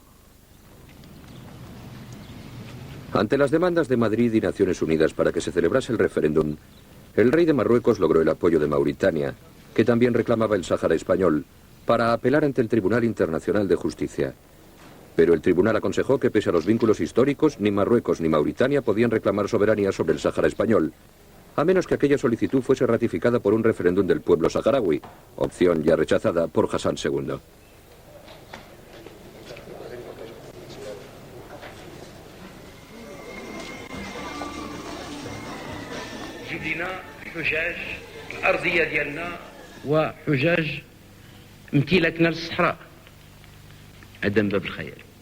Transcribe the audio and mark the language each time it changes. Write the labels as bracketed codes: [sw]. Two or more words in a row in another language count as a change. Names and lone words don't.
[es] Ante las demandas de Madrid y Naciones Unidas para que se celebrase el referéndum, el rey de Marruecos logró el apoyo de Mauritania, que también reclamaba el Sáhara español, para apelar ante el Tribunal Internacional de Justicia. Pero el tribunal aconsejó que pese a los vínculos históricos, ni Marruecos ni Mauritania podían reclamar soberanía sobre el Sáhara español, a menos que aquella solicitud fuese ratificada por un referéndum del pueblo saharaui, opción ya rechazada por Hassan II. [ar] امتلاكنا للصحراء هذا من باب الخيال.